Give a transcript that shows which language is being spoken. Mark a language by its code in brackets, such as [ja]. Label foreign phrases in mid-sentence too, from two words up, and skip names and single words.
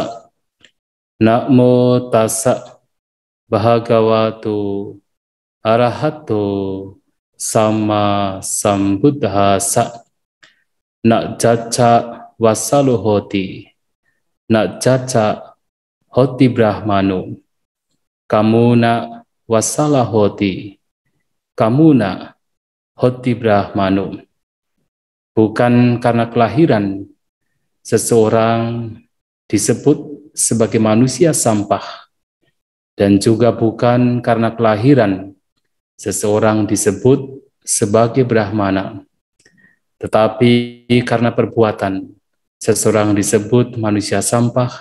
[pi] Namo tassa bhagavato arahato sama sambuddhassa. Na caca wasalu hoti, na caca hoti brahmanu, kamuna wasala hoti, kamuna hoti brahmanu. [id] Bukan karena kelahiran seseorang disebut sebagai manusia sampah, dan juga bukan karena kelahiran seseorang disebut sebagai brahmana. Tetapi karena perbuatan, seseorang disebut manusia sampah.